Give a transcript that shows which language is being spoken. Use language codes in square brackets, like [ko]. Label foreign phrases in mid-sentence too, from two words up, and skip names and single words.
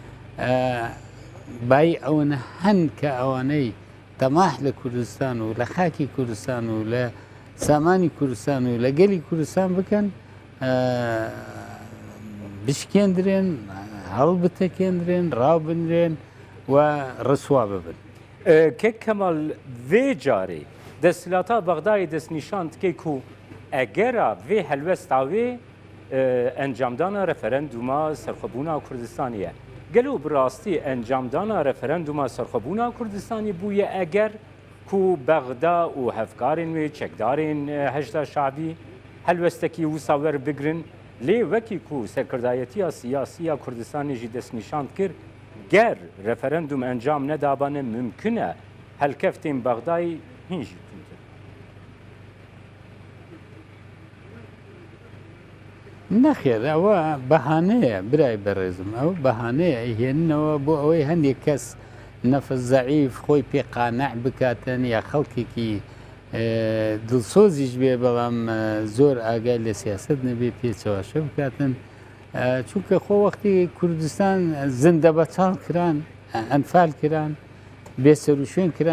[ckb] بای ئەوەنە هەن کە ئەوانەی تەماح لە کوردستان و لە خاکی کوردستان و لە سامانی کوردستان و لە گەلی کوردستان بکەن بشکێندرێن هەڵبتەکێندرێن ڕاوبنرێن و ڕسوا ببن. [ku] کێک کەمال vê carê desthilatê Bexdayê destnîşan dike ku egera vê helwesta wê encamdana referenduma serxwebûna Kurdistanê ye. Gelo bi rastî encamdana referenduma serxwebûna Kurdistanê bûye eger ku Bexda û hevkarên wê çekdarên heşda şabî helwestekî wisa werbigirin lê wekî ku serkirdayetiya siyasiya Kurdistanê jî destnîşan kir ger referendum encam nedabane mümkün e helkeftên Bexdayê hin jî [ckb] نەخێر ئەوە بەهانەیە برای بەڕێزم ئەو بەهانەیە هێننەوە بۆ ئەوەی هەندێک کەس نەفس زەعیف خۆی پێ قانع بکاتن یا خەڵکێکی دڵسۆزیش بێ بەڵام زۆر ئاگای لە سیاست نەبێ پێچەواشە بکاتن چونکە خۆ وەختی کوردستان زندە بەچاڵ کران ئەنفال کران بێسەر و شوێن کران